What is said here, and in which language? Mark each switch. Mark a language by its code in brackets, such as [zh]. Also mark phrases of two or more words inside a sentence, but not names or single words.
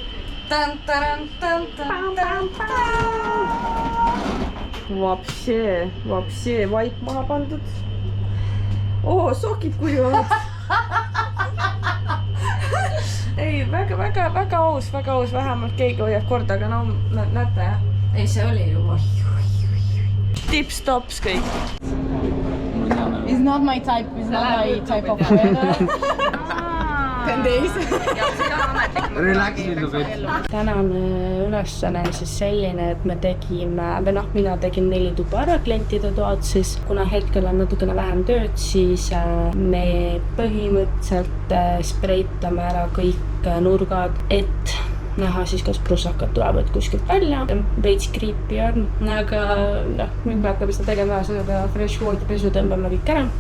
[et] Vapsee, vaip maha pandud. Sokid kuivavad. Ei, väga aus, vähemalt keegi hoiab korda, aga no näete jah. Ei, see oli juba. Tips-tops kõik. [en] It's not my type of weather. 10 days. Relax little bit. [et] Tänane ülesanne on siis selline, et me tegime, mina tegin 4 tuba ära klientide toad, siis kuna hetkel on natukene vähem tööd, siis me põhimõtteliselt spreitame ära kõik nurgad, et näha siis, kas prussakad tulevad kuskilt välja. Veits kriipi on, aga nüüd me hakkame seda tegema seda [en] fresh water [et] pesu, tõmbame kõik ära.